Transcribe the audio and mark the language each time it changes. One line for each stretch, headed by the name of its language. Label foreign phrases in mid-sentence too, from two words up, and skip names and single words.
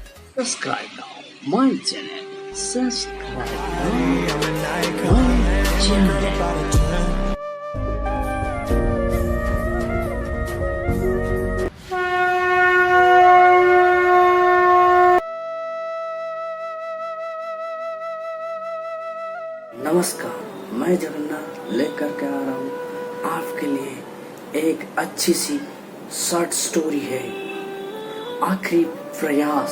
English: Subscribe now my channel. Subscribe now my channel.
Hindi: नमस्कार, मैं जगन्नाथ लेकर के आ रहा हूँ आपके लिए एक अच्छी सी
English: short story
Hindi: है, आखिरी प्रयास।